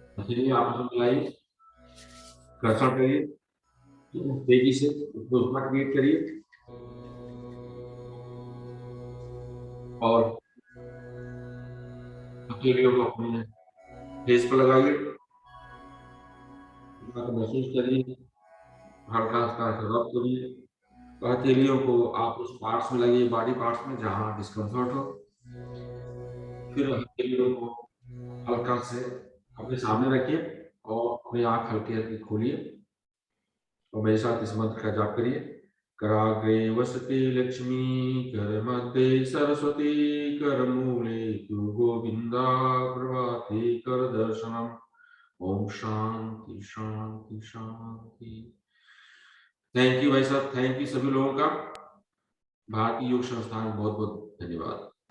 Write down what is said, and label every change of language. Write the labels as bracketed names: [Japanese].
[Hindi] चलिए आप लोग मिलाइए, कर्षण करिए, तेजी से उसका क्रिएट करिए और हथेलियों को अपने फेस पर लगाइए, महसूस करिए, हल्का हल्का रब करिए। हथेलियों को आप उस पार्ट्स में लगाइए, बॉडी पार्ट्स में जहां डिस्कम्फर्ट हो। फिर हथेलियों को हल्का से अपने सामने रखिए और अपनी आंख हल्की हल्की खोलिए और मेरे साथ इस मंत्र का जाप करिए। [Sanskrit] कराग्रे वसते लक्ष्मी, कर मध्ये सरस्वती, कर मूले तु गोविंदा, प्रभाते कर दर्शनम। ओम शांति शांति शांति। [Hindi] थैंक यू भाई साहब, थैंक यू सभी लोगों का। भारतीय योग संस्थान बहुत बहुत धन्यवाद।